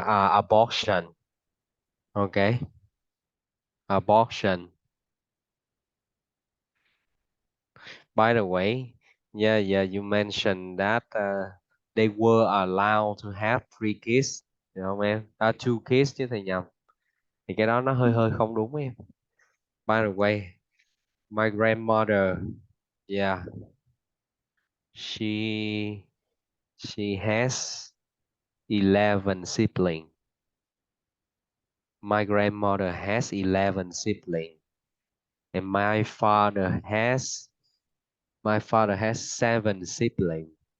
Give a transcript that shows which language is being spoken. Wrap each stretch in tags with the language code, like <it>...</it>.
<en>À, abortion. Okay. Abortion. By the way, yeah, you mentioned that they were allowed to have three kids,</en> <vi>hiểu không em? À,</vi> <en>two kids</en> <vi>chứ thầy nhầm. Thì cái đó nó hơi hơi không đúng em.</vi> <en>By the way, my grandmother, yeah, she she has 11 siblings. My grandmother has 11 siblings, and my father has 7 siblings.</en>